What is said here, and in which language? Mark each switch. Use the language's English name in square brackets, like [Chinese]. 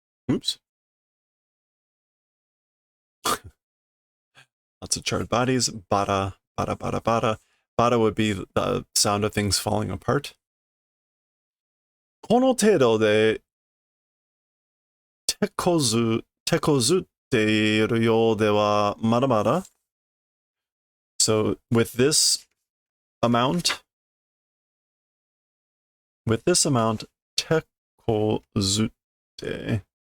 [English] Oops. Lots of charred bodies. Bada, bada, bada, bada. Bada would be the sound of things falling apart. [Japanese] この程度で手こずっているようではまだまだ. [English] So with this amount,手こずって.